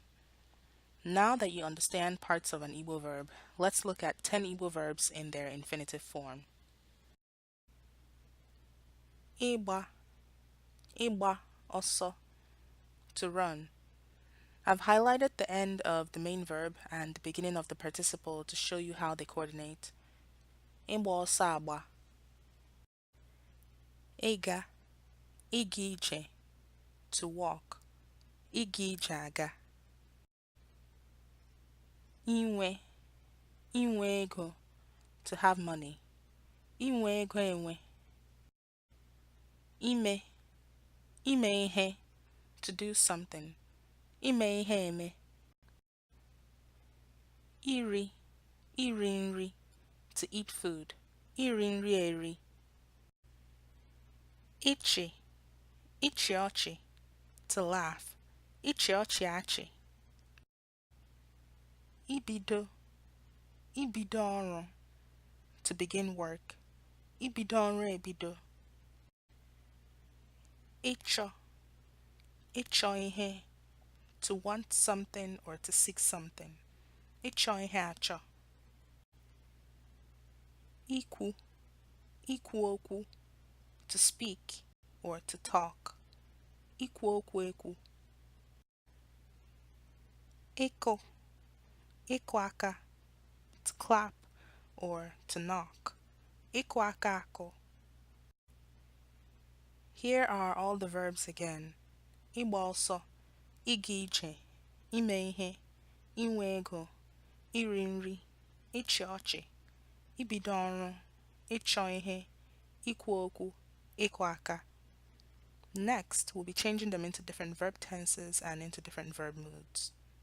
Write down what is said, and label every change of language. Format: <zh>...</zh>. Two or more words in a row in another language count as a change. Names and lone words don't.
<en>Now that you understand parts of an Igbo verb, let's look at 10 Igbo verbs in their infinitive form.</en> <ig>Igba, igba,</ig> <en>also, to run. I've highlighted the end of the main verb and the beginning of the participle to show you how they coordinate.</en> <ig>Igba ọsọ agba. Ịga, ịga ije,</ig> <en>to walk.</en> <ig>Ịga ije aga. Inwe, inwe ego,</ig> <en>to have money.</en> <ig>Inwe ego enwe. Ime, ime ihe,</ig> <en>to do something.</en> <ig>Ime ihe eme. Iri, iri nri,</ig> <en>to eat food.</en> <ig>Iri nri eri. Ichi, ichi ọchị,</ig> <en>to laugh.</en> <ig>Ichi ọchị achị. Ibido, ibido ọrụ,</ig> <en>to begin work.</en> <ig>Ibido ọrụ ebido. Ịchọ, ịchọ ihe,</ig> <en>to want something or to seek something.</en> <ig>Ịchọ ihe achọ. Ikwu, ikwu okwu,</ig> <en>to speak or to talk.</en> <ig>Ikwu okwu ekwu. Ịkụ, ịkụ aka,</ig> <en>to clap or to knock.</en> <ig>Ịkụ aka akụ.</ig> <en>Here are all the verbs again.</en> <ig>Ịgba ọsọ, ịga ije, ime ihe, inwe ego, iri nri, ịchị ọchị, ibido ọrụ, ịchọ ihe, ikwu okwu, ịkụ aka.</ig> <en>Next, we'll be changing them into different verb tenses and into different verb moods.</en>